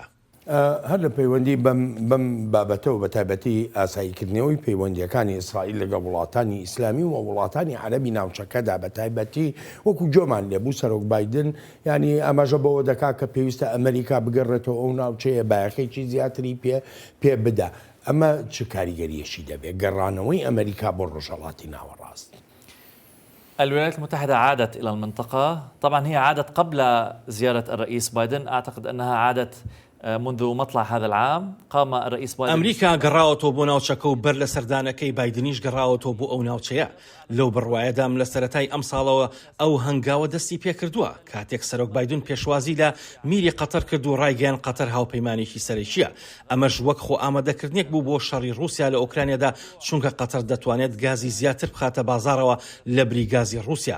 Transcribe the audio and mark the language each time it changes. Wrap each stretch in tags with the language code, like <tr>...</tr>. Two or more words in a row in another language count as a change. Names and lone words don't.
<ckb>هەر لە پەیوەندی بەم بابەتەوە بە تایبەتی ئاساییکردنەوەی پەیوەندیەکانی ئیسرائیل لەگەڵ وڵاتانی ئیسلامی و وڵاتانی عەرەبی ناوچەکەدا بە تایبەتی وەکو جۆمان لێبوو سەرۆک بایدن ینی ئەمەژە بەوە دەکات کە پێویستە ئەمریکا بگەڕێتەوە ئەو ناوچەیە باەخێکی زیاتری پێ بدا. ئەمە چ کاریگەریەشی دەبێت گەڕانەوەی ئەمریکا بۆ ڕۆژهەڵاتی ناوەڕاست؟</ckb> <ar>الولايات المتحدة عادت إلى المنطقة، طبعا هي عادت قبل زيارة الرئيس بايدن، أعتقد أنها عادت منذ مطلع هذا العام. قام الرئيس بايدن</ar> <ckb>ئەمریکا گەڕاوەتەوە بۆ ناوچەکە و بەر لە سەردانەکەی بایدنیش گەڕاوەتەوە بۆ ئەو ناوچەیە. لەو بڕوایەدام لە سەرەتای ئەم ساڵەوە ئەو هەنگاوە دەستی پێکردووە کاتێک سەرۆک بایدن پێشوازی لە میری قەتەر کرد و ڕایگەیان قەتەر هاوپەیمانێکی سەرەکیە. ئەمەش وەک خۆ ئامادەکردنێک بوو بۆ شەڕی رووسیا لە ئۆکرانیادا چونکە قەتەر دەتوانێت گازی زیاتر بخاتە بازارەوە لە بریگازی رووسیا.</ckb>